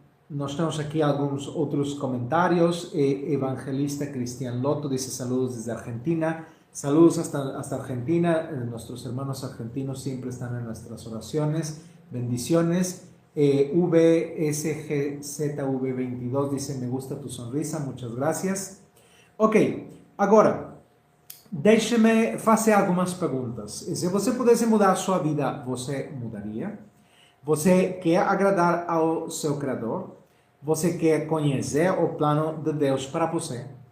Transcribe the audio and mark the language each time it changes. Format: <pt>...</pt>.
<pt>Nós temos aqui alguns outros comentários.</pt> <es>Evangelista Cristian Lotto dice: saludos desde Argentina. Saludos hasta Argentina. Nuestros hermanos argentinos siempre están en nuestras oraciones. Bendiciones. VSGZV22 dice: me gusta tu sonrisa. Muchas gracias. Ok.</es> <pt>Agora, deixe-me fazer algumas perguntas. Se você pudesse mudar sua vida, você mudaria? Você quer agradar ao seu Criador? Você quer conhecer o plano de Deus para você?</pt>